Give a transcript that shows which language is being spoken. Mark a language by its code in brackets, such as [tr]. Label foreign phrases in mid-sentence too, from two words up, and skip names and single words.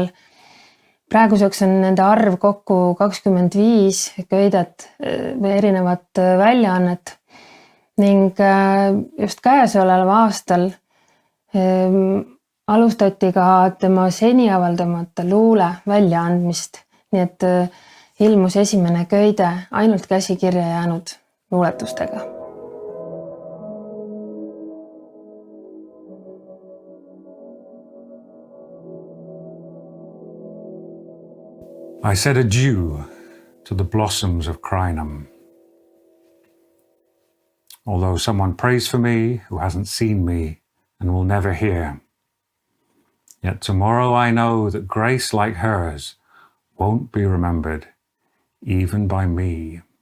[et] Praeguseks on nende arv kokku 25 köidet või erinevat väljaannet ning just käesoleval aastal alustati ka tema seni avaldamata luule väljaandmist, nii et ilmus esimene köide ainult käsikirja jäänud luuletustega. [en] I said adieu to the blossoms of Crinum. Although someone prays for me who hasn't seen me and will never hear, yet tomorrow I know that grace like hers won't be remembered, even by me.